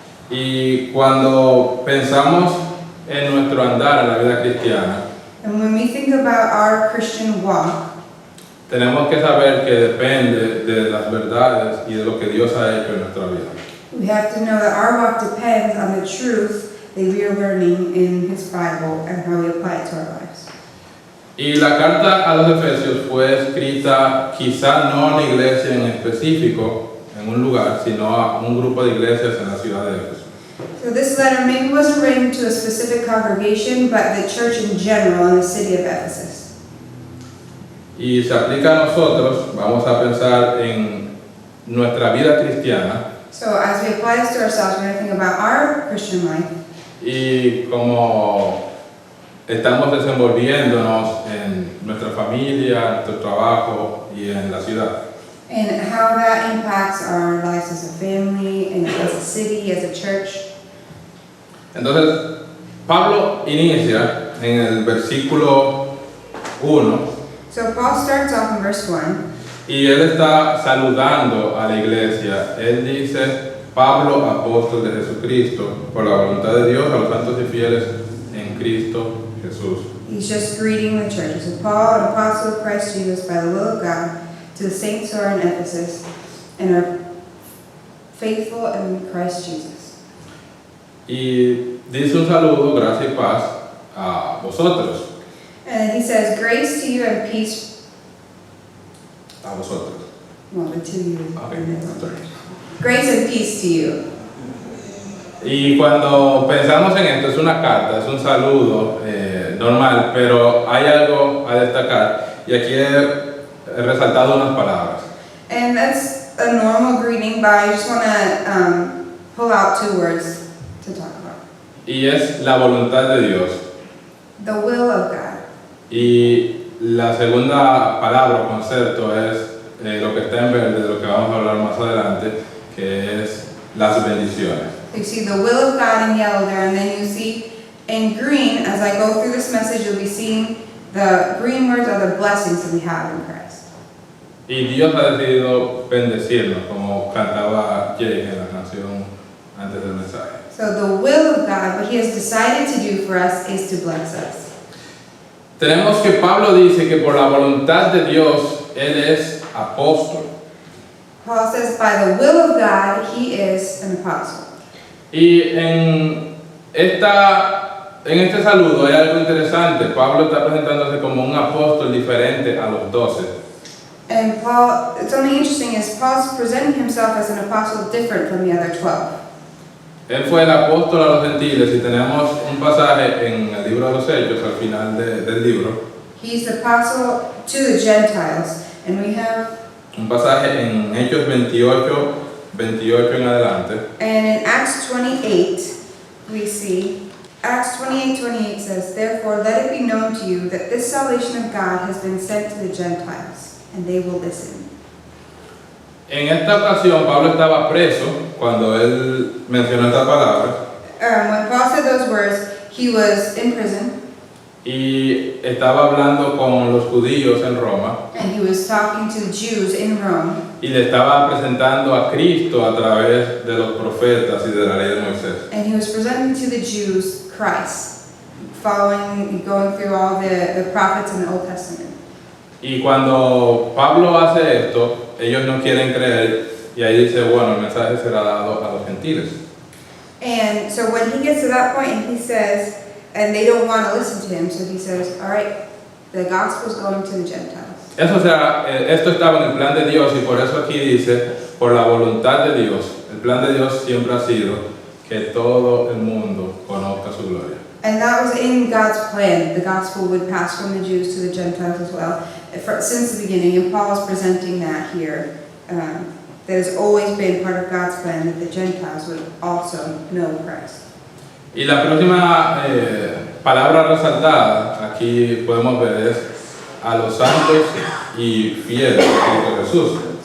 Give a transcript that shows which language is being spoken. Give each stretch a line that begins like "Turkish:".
Spanish: Y cuando pensamos en nuestro andar en la vida cristiana,
English: And when we think about our Christian walk,
Spanish: tenemos que saber que depende de las verdades y de lo que Dios ha hecho en nuestra vida.
English: we have to know that our walk depends on the truth that we are learning in His Bible and how we apply it to our lives.
Spanish: Y la carta a los Efesios fue escrita quizá no a una iglesia en específico, en un lugar, sino a un grupo de iglesias en la ciudad de Éfeso.
English: So this letter maybe wasn't written to a specific congregation, but the church in general in the city of Ephesus.
Spanish: Y se aplica a nosotros, vamos a pensar en nuestra vida cristiana
English: So as we apply this to ourselves, we're going to think about our Christian life
Spanish: y cómo estamos desenvolviéndonos en nuestra familia, nuestro trabajo y en la ciudad.
English: and how that impacts our lives as a family, and as a city, as a church.
Spanish: Entonces, Pablo inicia en el versículo 1
English: So Paul starts off in verse 1.
Spanish: y él está saludando a la iglesia. Él dice, Pablo, apóstol de Jesucristo, por la voluntad de Dios, a los santos y fieles en Cristo Jesús.
English: He's just greeting the church. So Paul, an apostle of Christ Jesus, by the will of God, to the saints who are in Ephesus and are faithful in Christ Jesus.
Spanish: Y dice un saludo, gracia y paz a vosotros,
English: And then he says, grace to you and peace,
Spanish: a vosotros.
English: well, the to you. Okay, sorry. Grace and peace to you.
Spanish: Y cuando pensamos en esto, es una carta, es un saludo normal, pero hay algo a destacar y aquí he resaltado unas palabras.
English: And that's a normal greeting, but I just want to pull out two words to talk about.
Spanish: Y es la voluntad de Dios.
English: The will of God.
Spanish: Y la segunda palabra o concepto es lo que está en verde, de lo que vamos a hablar más adelante, que es las bendiciones.
English: You see the will of God in yellow there, and then you see in green, as I go through this message, you'll be seeing the green words are the blessings that we have in Christ.
Spanish: Y Dios ha decidido bendecirnos, como cantaba Jake en la canción antes del mensaje.
English: So the will of God, what He has decided to do for us, is to bless us.
Spanish: Tenemos que Pablo dice que por la voluntad de Dios, Él es apóstol.
English: Paul says, by the will of God, He is an apostle.
Spanish: Y en este saludo hay algo interesante. Pablo está presentándose como un apóstol diferente a los 12.
English: And Paul, something interesting is Paul's presenting himself as an apostle different from the other 12.
Spanish: Él fue el apóstol a los gentiles y tenemos un pasaje en el libro de los Hechos, al final del libro,
English: He's the apostle to the Gentiles, and we have,
Spanish: un pasaje en Hechos 28 en adelante,
English: and in Acts 28, we see, Acts 28:28 says, therefore let it be known to you that this salvation of God has been sent to the Gentiles, and they will listen.
Spanish: En esta ocasión Pablo estaba preso cuando él mencionó esta palabra
English: When Paul said those words, he was in prison,
Spanish: y estaba hablando con los judíos en Roma
English: and he was talking to the Jews in Rome,
Spanish: y le estaba presentando a Cristo a través de los profetas y de la ley de Moisés.
English: and he was presenting to the Jews Christ, going through all the prophets in the Old Testament.
Spanish: Y cuando Pablo hace esto, ellos no quieren creer y ahí dice, bueno, el mensaje será dado a los gentiles.
English: And so when he gets to that point, and he says, and they don't want to listen to him, so he says, all right, the gospel is going to the Gentiles.
Spanish: Esto estaba en el plan de Dios y por eso aquí dice, por la voluntad de Dios. El plan de Dios siempre ha sido que todo el mundo conozca su gloria.
English: And that was in God's plan. The gospel would pass from the Jews to the Gentiles as well, since the beginning. And Paul is presenting that here. That has always been part of God's plan, that the Gentiles would also know Christ.
Spanish: Y la próxima palabra resaltada, aquí podemos ver, es a los santos y fieles de Cristo Jesús.